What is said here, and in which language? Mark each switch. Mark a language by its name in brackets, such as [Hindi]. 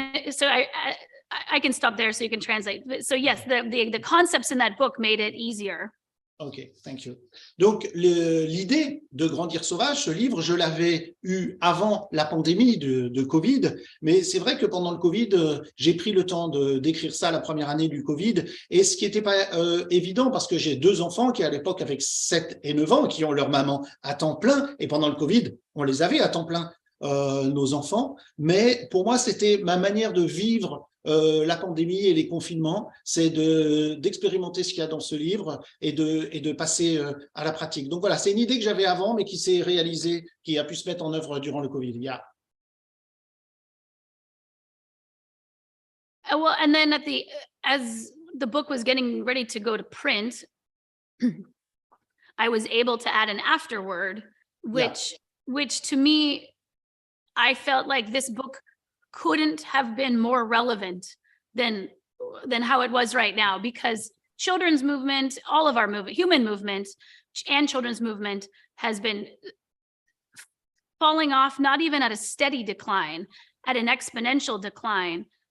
[English] So I can stop there so you can translate. So yes, the concepts in that book made it easier. OK, thank you. [French] Donc, l'idée de Grandir Sauvage, ce livre, je l'avais eu avant la pandémie de Covid, mais c'est vrai que pendant le Covid, j'ai pris le temps d'écrire ça la première année du Covid, et ce qui n'était pas évident, parce que j'ai 2 enfants qui, à l'époque, avec 7 et 9 ans, qui ont leur maman à temps plein, et pendant le Covid, on les avait à temps plein, nos enfants, mais pour moi, c'était ma manière de vivre la pandémie et les confinements, c'est d'expérimenter ce qu'il y a dans ce livre et de passer à la pratique. Donc voilà, c'est une idée que j'avais avant, mais qui s'est réalisée, qui a pu se mettre en œuvre durant le Covid. [English] Yeah. Well, and then as the book was getting ready to go to print, I was able to add an afterword, which to me, I felt like this book couldn't have been more relevant than how it was right now, because children's movement, all of our movement, human movement and children's movement has been falling off, not even at a steady decline, at an exponential decline.